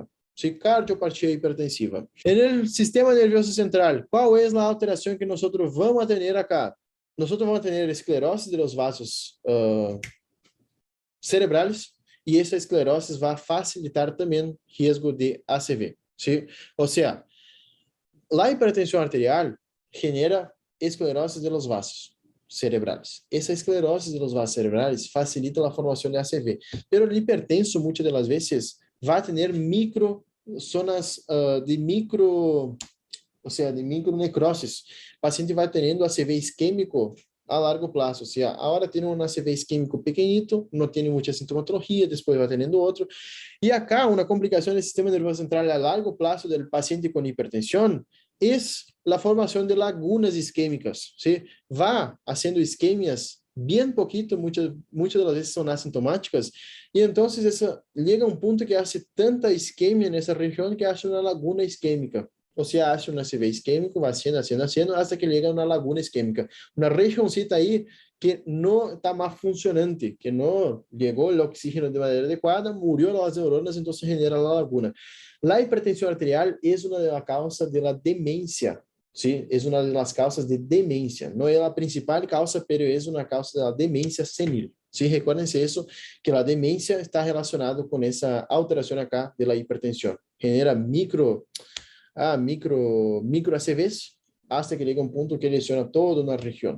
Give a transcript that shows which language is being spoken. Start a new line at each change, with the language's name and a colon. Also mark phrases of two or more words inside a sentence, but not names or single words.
Portuguese: Sí, cardiopatia hipertensiva. No
Spanish: sistema nervioso central,
Portuguese: qual é a alteração que nós vamos ter acá? Nós vamos ter esclerose dos vasos cerebrais e essa esclerose vai facilitar também risco de ACV. ¿Sí? Ou seja, a hipertensão arterial genera esclerose
Spanish: de los vasos cerebrales.
Portuguese: Essa esclerose
Spanish: de los vasos cerebrales
Portuguese: facilita a formação de ACV, pero o hipertenso muitas das vezes vai ter zonas de micronecrosis. O paciente vai tendo ACV isquêmico a largo prazo, ou seja, agora tem um ACV isquêmico pequenito, não tem muita sintomatologia, depois vai tendo outro. E acá, uma complicação do sistema nervoso central a largo prazo do paciente com hipertensão é a formação de lagunas isquêmicas.
Spanish: ¿Sí? Va haciendo isquemias bien poquito, muchas
Portuguese: das vezes são assintomáticas, e então llega um ponto que
Spanish: hace tanta isquemia
Portuguese: nessa região que hace uma laguna isquêmica. Ou seja, hace um ACV isquêmico, vai haciendo,
Spanish: hasta que llega
Portuguese: uma laguna isquêmica. Uma regiãozinha aí que não está mais funcionante, que não chegou o oxígeno de maneira adequada, murió as neuronas, então se genera a laguna. A hipertensão arterial é uma das causas da demência.
Spanish: Sí, es una de las causas de demencia. No es la principal causa, pero es una causa de la demencia senil. Sí, recuérdense eso, que la demencia está relacionada con esa alteración acá de la hipertensión. Genera micro ACVs hasta que llega un punto que lesiona toda una región.